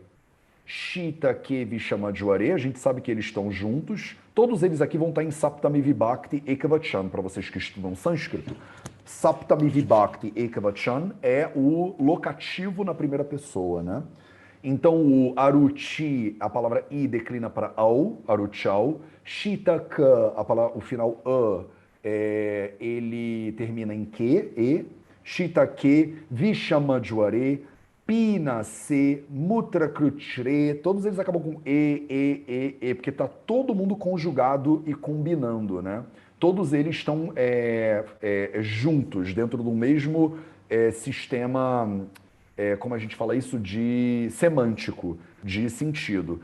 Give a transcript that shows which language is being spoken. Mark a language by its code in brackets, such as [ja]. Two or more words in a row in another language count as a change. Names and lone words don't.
[sa] शीतके विषमज्वरे, [pt] a gente sabe que eles estão juntos. Todos eles aqui vão estar em [sa] सप्तमी विभक्ति एकवचन, [pt] para vocês que estudam sânscrito. [sa] सप्तमी विभक्ति एकवचन [pt] é o locativo na primeira pessoa, né? Então, o aruchi, a palavra i declina para au, aruchau. Shitaka, o final ele termina em que, e. [sa] शीतके, विषमज्वरे, पीनसे, मूत्रकृच्छ्रे, [pt] todos eles acabam com e, porque está todo mundo conjugado e combinando, né? Todos eles estão juntos, dentro do mesmo sistema, como a gente fala isso, de semântico, de sentido.